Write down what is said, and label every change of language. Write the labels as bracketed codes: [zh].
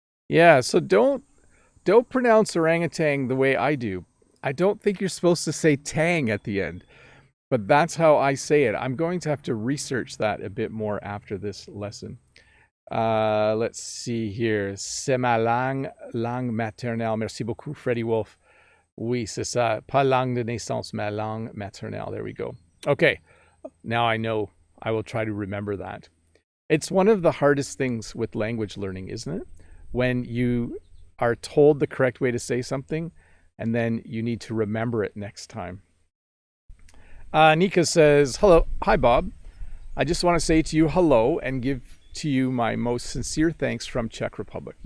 [en] Yeah, so don't pronounce orangutan the way I do. I don't think you're supposed to say tang at the end, but that's how I say it. I'm going to have to research that a bit more after this lesson. Let's see here. [fr] C'est ma langue maternelle. Merci beaucoup, Freddie Wolf. Oui, c'est ça. Pas langue de naissance, ma langue maternelle. [en] There we go. Okay, now I know. I will try to remember that. It's one of the hardest things with language learning, isn't it? When you are told the correct way to say something, and then you need to remember it next time. Nika says, hello. Hi, Bob. I just want to say to you hello and give to you my most sincere thanks from Czech Republic.